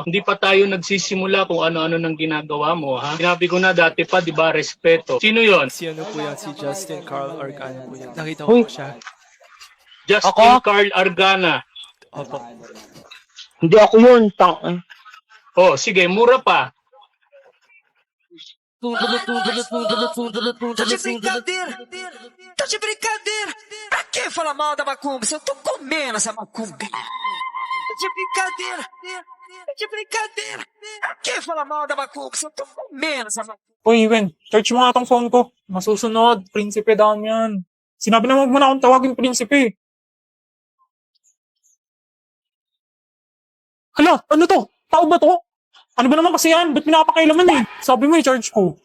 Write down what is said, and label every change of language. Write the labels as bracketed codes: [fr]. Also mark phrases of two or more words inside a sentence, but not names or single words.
[tl] Hindi pa tayo nagsisimula kung ano-ano nang ginagawa mo, ha? Sinabi ko na dati pa, di ba, respeto. Sino yon? Si ano po yan, si Justin Carl Argana po yan. Nakita ko Uy, po siya. Justin ako? Carl Argana. Opo. Hindi ako yun. Oh, sige, mura pa. [pt] Tá de brincadeira! Tá de brincadeira! Pra que falar mal da macumba se eu tô comendo essa macumba? Tá de brincadeira! Tá de brincadeira! Pra que falar mal da macumba se eu tô comendo essa macumba? [tl] Uy, Wen, search mo nga tong phone ko. Masusunod, prinsipe down yan. Sinabi na wag mo na akong tawagin prinsipe. Hala, ano to? Tao ba to? Ano ba naman kasi yan? Ba't pinapakailaman eh? Sabi mo i-charge ko.